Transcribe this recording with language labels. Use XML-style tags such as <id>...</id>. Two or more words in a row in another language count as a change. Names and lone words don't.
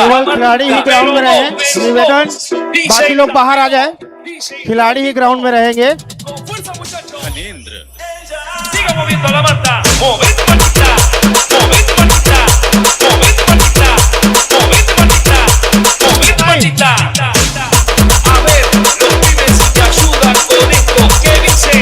<hi>केवल खिलाड़ी ही ग्राउंड में रहे। निवेदन, बाकी लोग बाहर आ जाए। खिलाड़ी ही ग्राउंड में रहेंगे।</hi> <es>Con fuerza, muchachos. moviendo la Marta. Movete Martita, movete Martita, movete Martita, movete Martita, movete Martita. A ver, los pibes si te ayudan con esto, ¿qué dice?</es>